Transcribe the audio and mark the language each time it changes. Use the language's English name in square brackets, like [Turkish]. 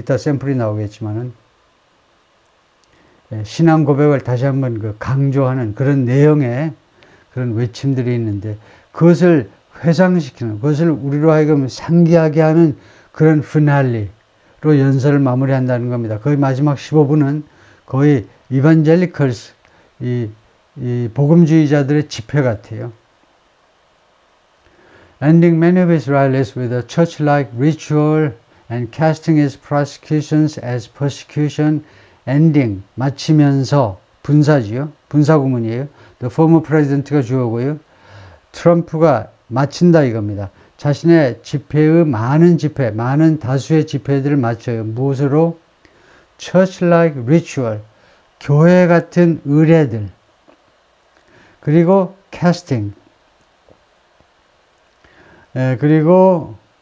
[Korean] 이따 샘플이 나오겠지만은 신앙 고백을 다시 한번 그 강조하는 그런 내용의 그런 외침들이 있는데 그것을 회상시키는, 그것을 우리로 하여금 상기하게 하는 그런 피날레로 연설을 마무리한다는 겁니다. 거의 마지막 15분은 거의 이반젤리컬스, 이 복음주의자들의 집회 같아요. [English] Ending many of his rallies with a church-like ritual and casting his prosecutions as persecution, ending, [Korean] 마치면서, 분사지요. 분사구문이에요. [English] The former president가 [Korean] 주어고요. 트럼프가 마친다 이겁니다. 자신의 집회의 많은 다수의 집회들을 마쳐요. 무엇으로? [English] Church-like ritual, [Korean] 교회 같은 의례들. 그리고 casting, 그리고